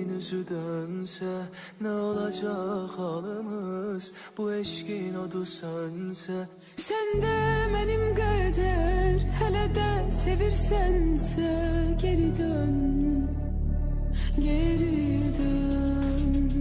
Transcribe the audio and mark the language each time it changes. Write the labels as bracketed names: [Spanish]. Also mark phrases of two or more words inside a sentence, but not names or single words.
[Turkish] gözü dönse, ne olacak halımız, bu eşkin odu sönse. [Azerbaijani] Sen de benim qədər, hələ də sevirsənsə, geri dön, geri dön,